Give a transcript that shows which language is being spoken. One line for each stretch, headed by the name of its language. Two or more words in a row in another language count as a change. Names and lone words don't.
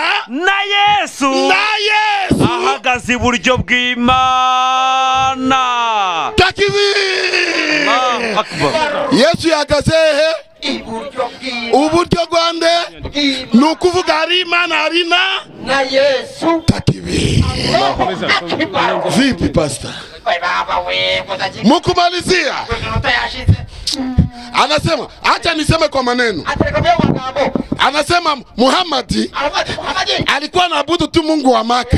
Swahili: Na Yesu.
Kinyarwanda: Ahagaze iburyo bw'Imana. Takibir. Yesu yahagaze he? Uburyo Rwande. Nukuvuga hari Imana hari na Yesu. Takibir.
Swahili: Vipi pastor? Mukumalizia. Anasema, acha niseme kwa maneno. Anasema Muhammad alikuwa anaabudu tu Mungu wa Maka.